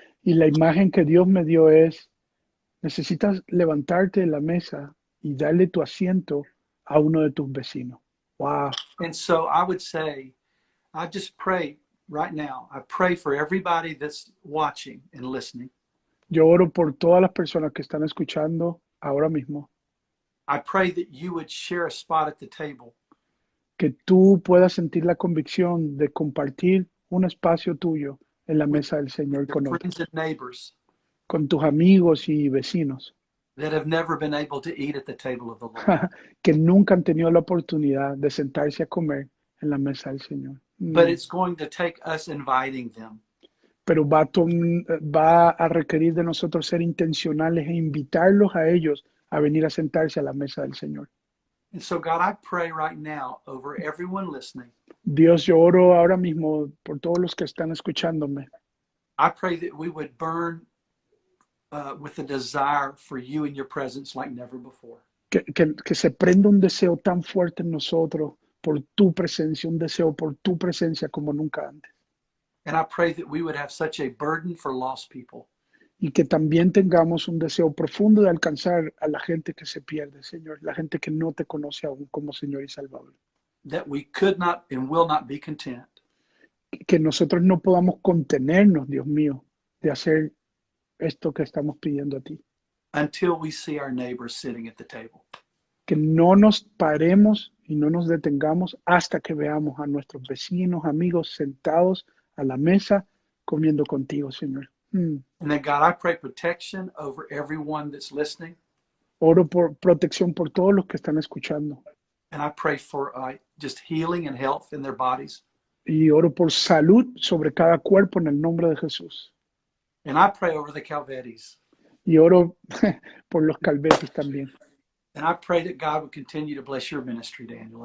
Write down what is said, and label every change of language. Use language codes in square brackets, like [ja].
[es] Y la imagen que Dios me dio es, necesitas levantarte de la mesa y darle tu asiento a uno de tus vecinos. [en] Wow. And so I would say, I just pray right now. I pray for everybody that's watching and listening. [es] Yo oro por todas las personas que están escuchando ahora mismo. [en] I pray that you would share a spot at the table. [es] Que tú puedas sentir la convicción de compartir un espacio tuyo en la mesa del Señor con otros. [en] Friends and neighbors. [es] Con tus amigos y vecinos. [en] That have never been able to eat at the table of the Lord. [es] Que nunca han tenido la oportunidad de sentarse a comer en la mesa del Señor. [en] But it's going to take us inviting them. [es] Pero va a requerir de nosotros ser intencionales e invitarlos a ellos a venir a sentarse a la mesa del Señor. [en] And so, God, I pray right now over everyone listening. [es] Dios, yo oro ahora mismo por todos los que están escuchándome. [en] I pray that we would burn with a desire for you and your presence like never before. [es] Que se prenda un deseo tan fuerte en nosotros por tu presencia, un deseo por tu presencia como nunca antes. [en] And I pray that we would have such a burden for lost people. [es] Y que también tengamos un deseo profundo de alcanzar a la gente que se pierde, Señor, la gente que no te conoce aún como Señor y Salvador. [en] That we could not and will not be content. [es] Que nosotros no podamos contenernos, Dios mío, de hacer esto que estamos pidiendo a ti. [en] Until we see our neighbors sitting at the table. [es] Que no nos paremos y no nos detengamos hasta que veamos a nuestros vecinos, amigos sentados a la mesa comiendo contigo, Señor. [en] And then, God, I pray protection over everyone that's listening. [es] Oro por protección por todos los que están escuchando. [en] And I pray for just healing and health in their bodies. [es] Y oro por salud sobre cada cuerpo en el nombre de Jesús. [en] And I pray over the Calvetis. [es] Y oro por los Calvetis también. [en] And I pray that God would continue to bless your ministry, Daniel.